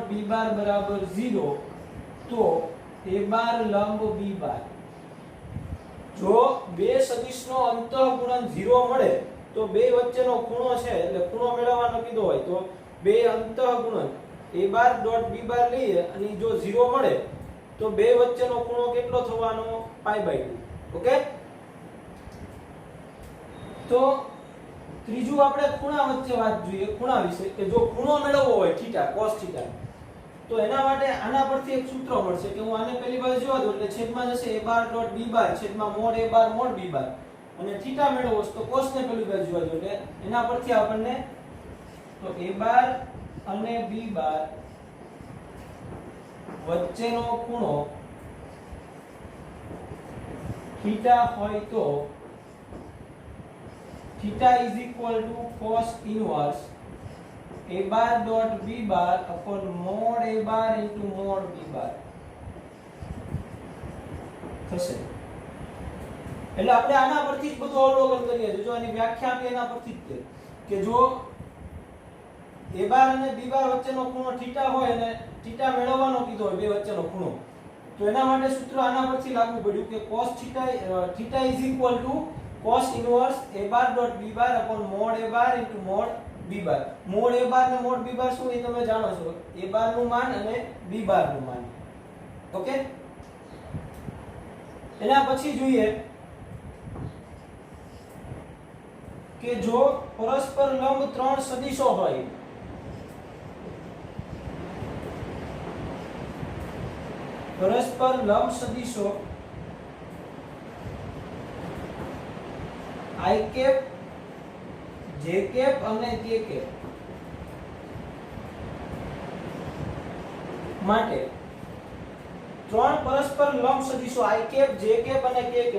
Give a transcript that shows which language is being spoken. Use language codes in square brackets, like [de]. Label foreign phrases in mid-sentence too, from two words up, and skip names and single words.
[en] b bar [gu] બરાબર 0 તો [en] a bar [gu] લંબ [en] b bar [gu] જો બે સદિશનો અંતઃગુણન 0 મળે તો બે વચ્ચેનો ખૂણો છે એટલે ખૂણો મેળવવાનો કીધો હોય તો બે અંતઃગુણન [en] a bar dot b bar [gu] લઈએ અને જો 0 મળે તો બે વચ્ચેનો ખૂણો કેટલો થવાનો π/2 ઓકે તો ત્રીજું આપણે ખૂણા વચ્ચે વાત જોઈએ ખૂણા વિશે કે જો ખૂણો મેળવવો હોય થીટા cos θ તો એના માટે આના પરથી એક સૂત્ર મળશે કે હું આને પહેલી બાજુ જોવા દઉં એટલે છેદમાં જશે [en] a bar dot b bar [gu] છેદમાં [en] mod a bar mod b bar [gu] અને થીટા મેળવવો છે તો cos ને પહેલી બાજુ જોવા દઉં એટલે એના પરથી આપણને તો [en] a bar [gu] અને [en] b bar [gu] વચ્ચેનો ખૂણો થીટા હોય તો [en] theta is equal to cos inverse a bar dot b bar [gu] upon mod a bar into mod b bar થશે એટલે આપણે આના પરથી જ બધું અવલોકન કરીએ છીએ જો આની વ્યાખ્યા આપી એના પરથી જ કે જો [en] a bar [gu] અને [en] b bar [gu] વચ્ચેનો ખૂણો થીટા હોય અને થીટા મેળવવાનો કીધો હોય બે વચ્ચેનો ખૂણો તો એના માટે સૂત્ર આના પરથી લાગુ પડ્યું કે [en] cos theta is equal to cos inverse a bar dot b bar [gu] upon mod [en] a bar [gu] into mod [en] b bar [gu] mod a bar ને mod b bar શું એ તમે જાણો છો a bar નું માન અને b bar નું માન ઓકે એના પછી જોઈએ કે જો પરસ્પર લંબ ત્રણ સદિશો હોય, પરસ્પર લંબ સદિશો [en] i cap, j cap [gu] અને [en] k cap [gu] માટે ત્રણ પરસ્પર લંબ સદિશો [en] i cap, j cap [gu] અને [en] k cap.